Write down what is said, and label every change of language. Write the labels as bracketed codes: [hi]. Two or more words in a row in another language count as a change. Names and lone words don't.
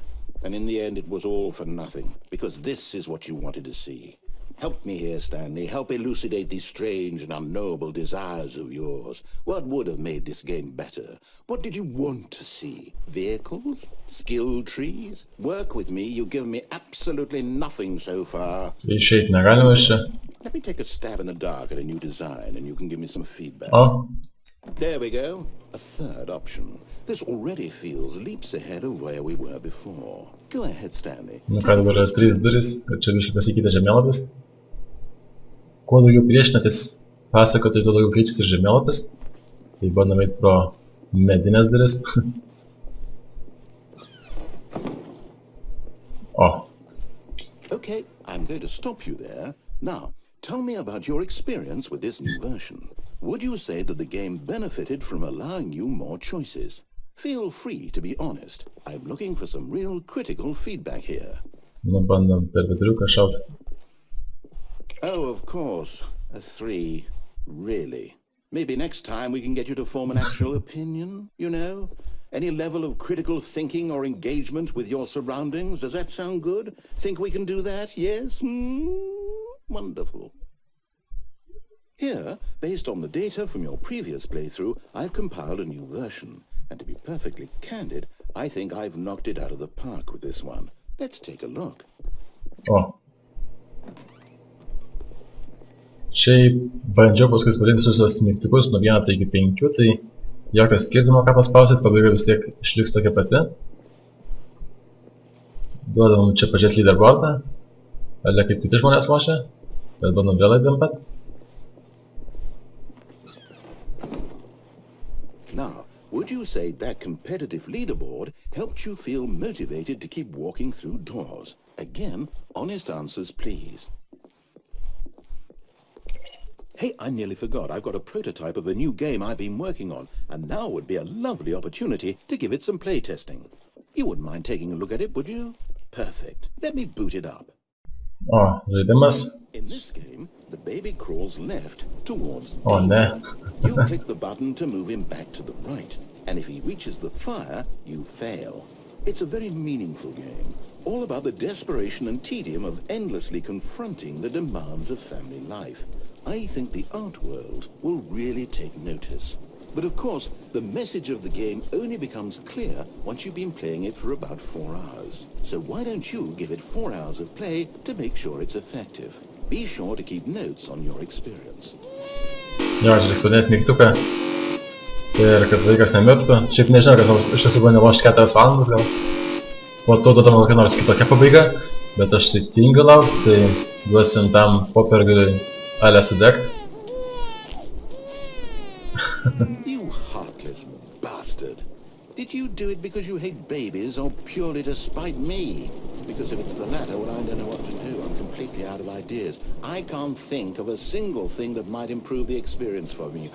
[en] And in the end, it was all for nothing. Because this is what you wanted to see. Help me here, Stanley. Help elucidate these strange and unknowable desires of yours. What would have made this game better? What did you want to see? Vehicles? Skill trees? Work with me. You've given me absolutely nothing so far. [lt] Išeit negalima iš čia. [en] Let me take a stab in the dark at a new design and you can give me some feedback. O, There we go. A third option. This already feels leaps ahead of where we were before. Go ahead, Stanley. [lt] nu ką dabar yra 3 duris, ir čia biškai pasikeitė žemėlapis. Kuo daugiau priešinatės pasakotojui, tuo daugiau keičiasi ir žemėlapis. Tai bandome eiti pro medinės duris. O, [en] Okay, I'm going to stop you there. Now, tell me about your experience with this new version. Would you say that the game benefited from allowing you more choices? Feel free to be honest. I'm looking for some real critical feedback here. [lt] nu bandom per viduriuką šaut. [en] Oh, of course. A 3. Really? Maybe next time we can get you to form an actual opinion, you know? Any level of critical thinking or engagement with your surroundings? Does that sound good? Think we can do that? Yes? Wonderful. Here, based on the data from your previous playthrough, I've compiled a new version. And to be perfectly candid, I think I've knocked it out of the park with this one. Let's take a look. O. [lt] Šiaip bandžiau paskui spaudinti visus mygtukus nuo 1 iki 5, tai jokio skirtumo ką paspausit, pabaiga vis tiek išliks tokia pati. Duodam čia pažiūrėti leaderboardą, ale kaip kiti žmonės lošia, bet bandom vėl įdėm pat. [en] Now, would you say that competitive leaderboard helped you feel motivated to keep walking through doors? Again, honest answers, please. Hey, I nearly forgot. I've got a prototype of a new game I've been working on, and now would be a lovely opportunity to give it some playtesting. You wouldn't mind taking a look at it, would you? Perfect. Let me boot it up. [lt] O, žaidimas. [en] In this game, the baby crawls left towards [lt] O, ne. [en] You click the button to move him back to the right, and if he reaches the fire, you fail. It's a very meaningful game, all about the desperation and tedium of endlessly confronting the demands of family life. I think the art world will really take notice. But of course, the message of the game only becomes clear once you've been playing it for about 4 hours. So why don't you give it 4 hours of play to make sure it's effective? Be sure to keep notes on your experience. [lt] Jo, čia reiks padėti mygtuką. Ir kad vaikas nemirtų. Šiaip nežinau, kas nors iš tiesų buvo nelošti 4 valandas gal. Po to duodama kokia nors kitokia pabaiga. Bet aš tai tingiu laukti, tai duosim tam popiergaliui ale sudegt. [en] You heartless bastard. Did you do it because you hate babies or purely to spite me? Because if it's the latter, well, I don't know what to do. I'm completely out of ideas. I can't think of a single thing that might improve the experience for me.